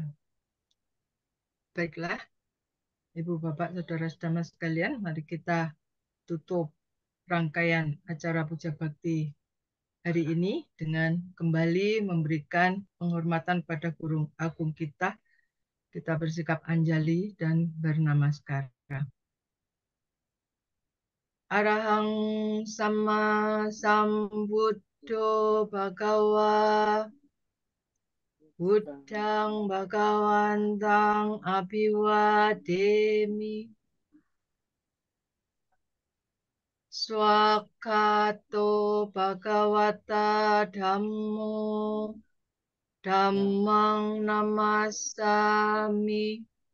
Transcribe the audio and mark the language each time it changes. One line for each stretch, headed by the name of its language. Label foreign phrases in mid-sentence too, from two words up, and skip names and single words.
Indonesian: Baiklah, Ibu, Bapak, Saudara-saudara sekalian, mari kita tutup rangkaian acara Puja Bakti hari ini dengan kembali memberikan penghormatan pada Guru Agung kita. Kita bersikap anjali dan bernamaskara.
Pali: Arahang sama sambuddho bhagawa buddhang bhagawantang abhiwademi swakato bhagawata dhammo dhammang namasami